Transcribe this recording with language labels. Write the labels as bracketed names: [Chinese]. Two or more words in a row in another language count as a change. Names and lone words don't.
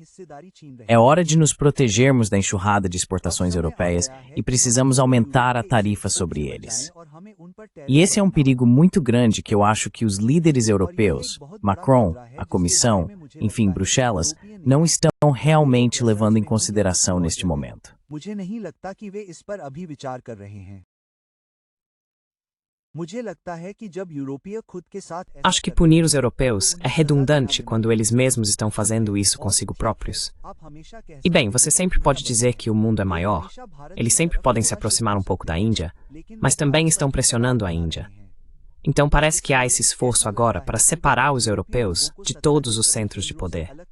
[Portuguese] É hora de nos protegermos da enxurrada de exportações europeias e precisamos aumentar a tarifa sobre eles. E esse é um perigo muito grande que eu acho que os líderes europeus, Macron, a Comissão, enfim, Bruxelas, não estão realmente levando em consideração neste momento. [Hindi] मुझे नहीं लगता कि वे इस पर अभी विचार कर रहे हैं। मुझे लगता है कि जब यूरोपीय खुद के साथ [Portuguese] Acho que punir os europeus é redundante quando eles mesmos estão fazendo isso consigo próprios. E bem, você sempre pode dizer que o mundo é maior, eles sempre podem se aproximar um pouco da Índia, mas também estão pressionando a Índia. Então parece que há esse esforço agora para separar os europeus de todos os centros de poder.